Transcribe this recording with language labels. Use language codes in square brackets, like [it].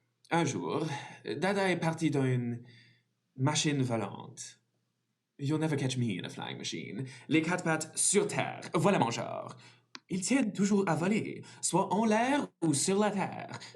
[fr] Un jour, Dada est parti dans une machine volante. [en] You'll never catch me in a flying machine. [fr] Les quatre pattes sur terre, voilà mon genre. Ils tiennent toujours à voler, soit en l'air ou sur la terre.